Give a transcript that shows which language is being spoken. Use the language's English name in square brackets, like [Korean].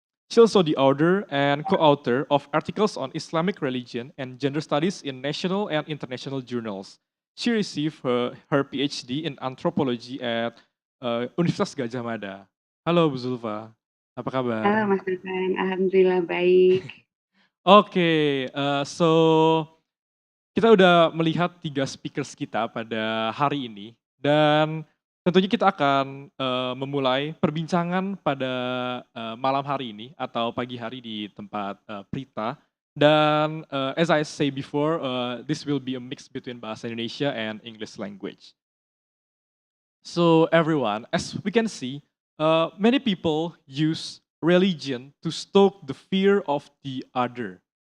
[English] She's also the author and co-author of articles on Islamic religion and gender studies in national and international journals. She received her PhD in anthropology at Universitas Gadjah Mada. [Indonesian] Halo Bu Zulfa, apa kabar? Halo Mas Nathan, alhamdulillah baik. Oke, so kita udah melihat 3 speakers kita pada hari ini, dan tentunya kita akan memulai perbincangan pada malam hari ini atau pagi hari di tempat Prita. Dan [English] as I say before, this will be a mix between bahasa Indonesia and English language. So everyone, as we can see, many people use religion to stoke the fear of the other.